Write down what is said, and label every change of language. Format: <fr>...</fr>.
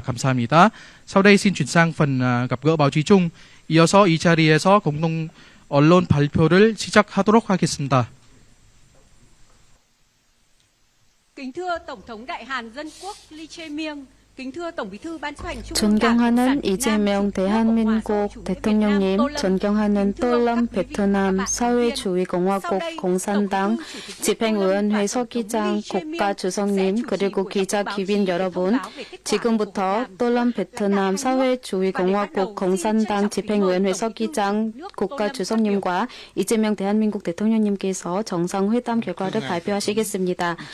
<ko>감사합니다.</ko> <vi>Sau đây xin chuyển sang phần gặp gỡ báo chí chung.</vi> <ko>이어서 이 자리에서 공동 언론 발표를 시작하도록 하겠습니다.</ko> <vi>Kính thưa Tổng thống Đại Hàn Dân Quốc Lee Jae-myung, kính thưa Tổng Bí thư Ban chấp hành Trung ương Đảng</vi> <ko>존경하는 이재명 대한민국 대통령님, 존경하는 또lâm 베트남 사회주의공화국 공산당 집행위원회 서기장 국가주석님, 그리고 기자 귀빈 여러분, 지금부터 또lâm 베트남 사회주의공화국 공산당 집행위원회 서기장 국가주석님과 이재명 대한민국 대통령님께서 정상회담 결과를 발표하시겠습니다.</ko>